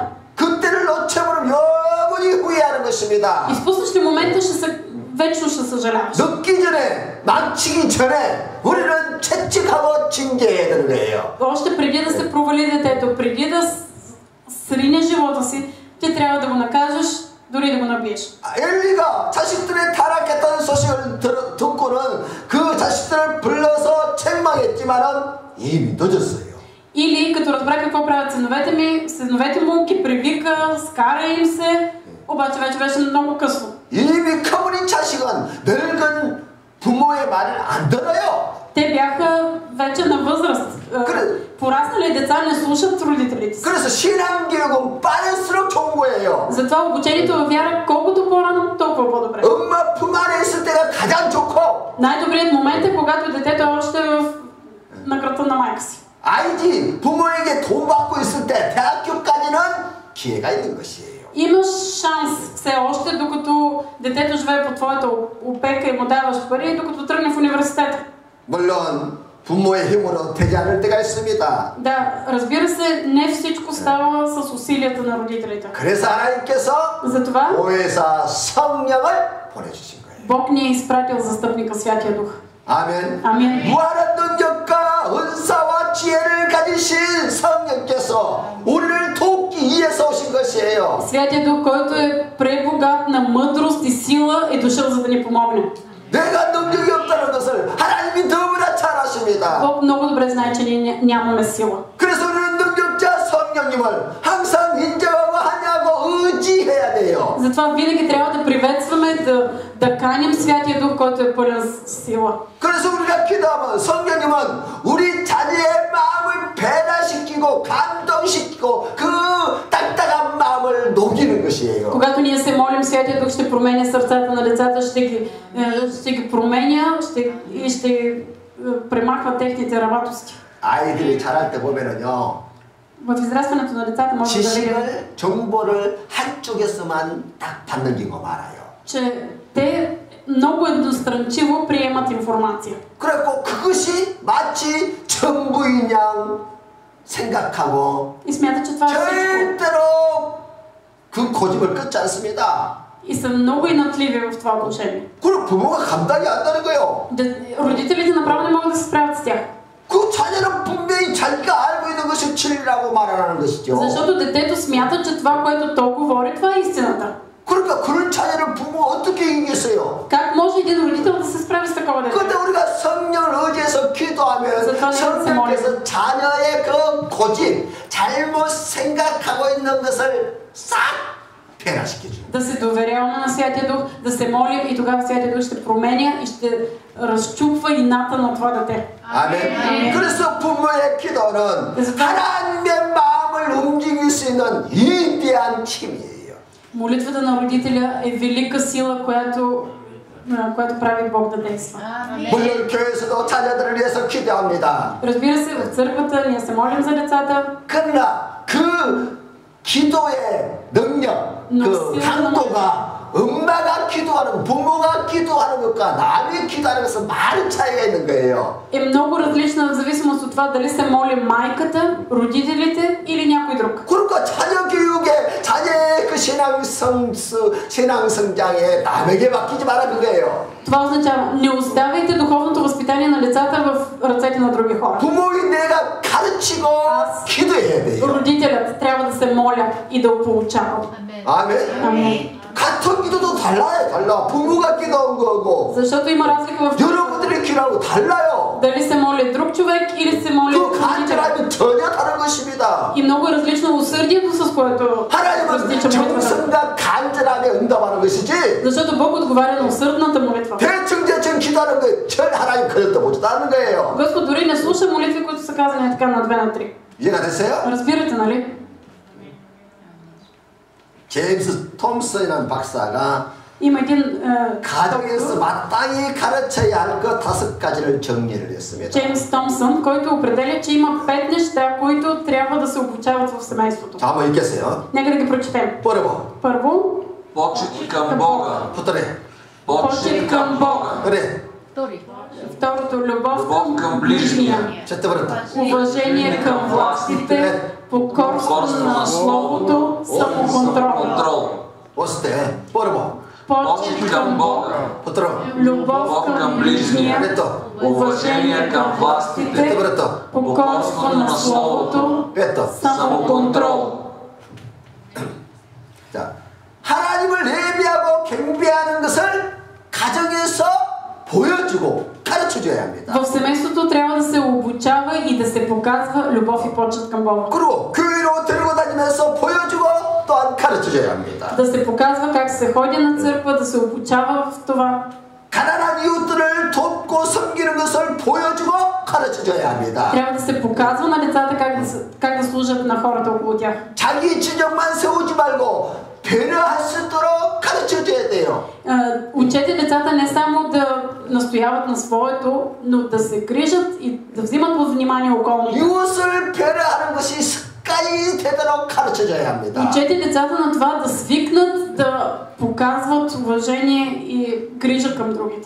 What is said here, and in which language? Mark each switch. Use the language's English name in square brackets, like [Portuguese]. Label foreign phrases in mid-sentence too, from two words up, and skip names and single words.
[Korean] 그때를 놓쳐버리면 영원히 후회하는 것입니다. [Bulgarian] Изпуснеш ли момента, вечно ще съжаляваш. [Korean] 늦기 전에, 망치기 전에 우리는 채찍하고 징계해야 되는 거예요. [Bulgarian] Още преди да се провали детето, преди да срине живота си, ти трябва да го накажеш, дори да го набиеш. [Korean] 엘리가 자식들의 타락했다는 소식을 듣고는 그 자식들을 불러서 책망했지만은 이미 늦었어요. [Bulgarian] Или като разбра какво правят синовете му ги привика, скара им се, обаче вече беше много късно. [Korean] 이미 커버린 자식은 늙은 부모의 말을 안 들어요. [Bulgarian] Те бяха вече на възраст. Пораснали деца не слушат родителите си. [Korean] 그래서 신앙교육은 빠를수록 좋은 거예요. [Bulgarian] Затова обучението във вяра колкото по-рано, толкова по-добре. [Korean] 엄마 품 안에 있을 때가 가장 좋고. [Bulgarian] Най-добрият момент е когато детето е още на кръста на майка си. [Korean] 아이지 부모에게 돈 받고 있을 때 대학교까지는 기회가 있는 것이에요. [Bulgarian] Имаш шанс все още, докато детето живее под твоята опека и му даваш пари, докато тръгне в университета. [Korean] 물론 부모의 힘으로 되지 않을 때가 있습니다. [Bulgarian] Да, разбира се, не всичко става с усилията на родителите. [Korean] 그래서 하나님께서 [Bulgarian] Затова [Korean] 보혜사 성령을 보내주신 거예요. [Bulgarian] Бог ни е изпратил застъпника Святия Дух. [Korean] 아멘. 아멘. 무한한 능력과 은사와 지혜를 가지신 성령께서 우리를 돕기 위해서 오신 것이에요. [Bulgarian] Святия Дух, който е пребогат на мъдрост и сила, е дошъл за да ни помогне. [Korean] 내가 능력이 없다는 것을 하나님이 너무나 잘 아십니다. [Bulgarian] Бог много добре знае, че ние нямаме сила. [Korean] 그래서 우리는 능력자 성령님을 항상 인정하고 하냐고 의지해야 돼요. [Bulgarian] Затова винаги трябва да приветстваме, да каним Святия Дух, който е пълен с сила. [Korean] 그래서 우리가 기도하면 성령님은 우리 자녀의 마음을 변화시키고 감동시키고 그 딱딱한 마음을 녹이는 것이에요. [Bulgarian] Когато ние се молим, Святия Дух ще променя сърцата на децата, ще ги променя и ще премахва техните работности. [Korean] 아이들이 자랄 때 보면은요. [Bulgarian] В израстването на децата може да видим, [Korean] 지식을 정보를 한쪽에서만 딱 받는 경우가 많아요. [Bulgarian] че те много едностранчиво приемат информация. [Korean] 그래갖고 그것이 마치 전부인 양 생각하고 [Bulgarian] И смятат, че това е всичко. [Korean] 절대로 그 고집을 끊지 않습니다. [Bulgarian] И са много инатливи в това отношение. [Korean] 그리고 부모가 감당이 안 되는 거예요. [Bulgarian] Родителите направо не могат да се справят с тях. [Korean] 그 자녀는 분명히 자기가 알고 있는 것이 진리라고 말하는 것이죠. [Bulgarian] Защото детето смята, че това, което то говори, това е истината. [Korean] 그러니까 그런 자녀를 부모가 어떻게 이기겠어요? [Bulgarian] Как може един родител да се справи с такова дете? [Korean] 그때 우리가 성령을 의지해서 기도하면 성령께서 자녀의 그 고집, 잘못 생각하고 있는 것을 싹 변화시켜줘요. [Bulgarian] Да се доверяваме на Святия Дух, да се молим и тогава Святия Дух ще променя и ще разчупва ината на това дете. [Korean] 아멘. 그래서 부모의 기도는 하나님의 마음을 움직일 수 있는 위대한 힘이에요. [Bulgarian] Молитвата на родителя е велика сила, която прави Бог да действа. [Korean] 물론 교회에서도 자녀들을 위해서 기도합니다. [Bulgarian] Разбира се, в църквата ние се молим за децата. [Korean] 그러나 그 기도의 능력, 그 강도가 엄마가 기도하는, 부모가 기도하는 것과 남이 기도하는 것은 많은 차이가 있는 거예요. [Bulgarian] Е много различна в зависимост от това дали се моли майката, родителите или някой друг. [Korean] 그러니까 자녀 교육에, 자녀의 그 신앙 성장에 남에게 맡기지 마라 그거예요. [Bulgarian] Това означава, не оставяйте духовното възпитание на децата в ръцете на други хора. [Korean] 부모인 내가 가르치고 기도해야 돼요. [Bulgarian] Родителят трябва да се моля и да получава. [Korean] 아멘. 아멘. 같은 기도도 달라요. 달라. 부모가 기도한 거고 [Bulgarian] Защото има разлика в [Korean] 여러분들이 기도하고 달라요. [Bulgarian] дали се моли друг човек или се моли [Korean] 그 간절함이 전혀 다른 것입니다. [Bulgarian] И много е различно усърдието, с което [Korean] 하나님은 정성과 간절함에 기도에 응답하는 것이지. [Bulgarian] Защото Бог отговаря на усърдната молитва. [Korean] 대충 기도하는 거 전 하나님 그릇도 보지도 않는 거예요. [Bulgarian] Господ дори не слуша молитви, които са казани така на 2 на 3. [Korean] 이해가 됐어요? [Bulgarian] Разбирате, нали? [Korean] 제임스 톰슨이라는 박사가 [Bulgarian] Има един [Korean] 가정에서 마땅히 가르쳐야 할 것 5가지를 정리를 했습니다. [Bulgarian] Джеймс Томсън, който определя, че има 5 неща, които трябва да се обучават в семейството. [Korean] 자, 한번 읽겠어요. [Bulgarian] Нека да ги прочетем. Първо, Почет към Бога. [Korean] 붙들어. [Bulgarian] почет към Бога. [Korean] 그래. [Bulgarian] Второто, любов Любов към ближния. четвърта. Уважение към властите, покорство на Словото, самоконтрол. осте. първо. Почет към Бога. [Korean] 붙들어. [Bulgarian] Любов към ближния. ето. Уважение към властите, покорство на Словото, ето. самоконтрол. [Korean] 자, 하나님을 예배하고 경배하는 것을 가정에서 보여주고 가르쳐줘야 합니다. [Bulgarian] В семейството трябва да се обучава и да се показва любов и почет към Бога. [Korean] 그리고 교회로 데리고 다니면서 보여주고 또한 가르쳐줘야 합니다. [Bulgarian] Да се показва как се ходи на църква, да се обучава в това. [Korean] 가난한 이웃들을 돕고 섬기는 것을 보여주고 가르쳐줘야 합니다. [Bulgarian] Трябва да се показва на децата как да служат на хората около тях. [Korean] 자기 지적만 세우지 말고 배려할 수 있도록 가르쳐줘야 돼요. [Bulgarian] Учете децата не само да настояват на своето, но да се грижат и да взимат под внимание околните. [Korean] 이웃을 배려하는 것이 습관이 되도록 가르쳐줘야 합니다. [Bulgarian] Учете децата на това да свикнат да показват уважение и грижа към другите.